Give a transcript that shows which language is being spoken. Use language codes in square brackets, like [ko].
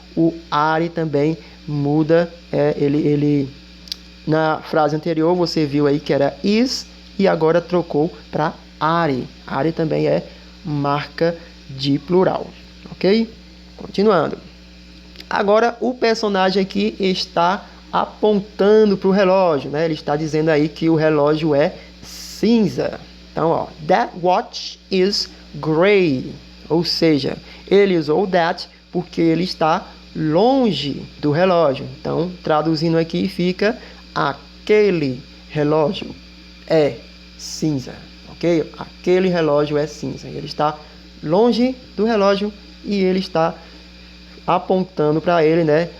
[pt] O are também muda, ele na frase anterior você viu aí que era is e agora trocou para are. Are também é marca de plural, ok? Continuando. Agora o personagem aqui está apontando para o relógio, né? Ele está dizendo aí que o relógio é cinza. Então, ó, [en] that watch is gray. [pt] Ou seja, ele usou that porque ele está longe do relógio. Então, traduzindo aqui fica aquele relógio é cinza, ok? Aquele relógio é cinza. Ele está longe do relógio e ele está apontando para ele, né?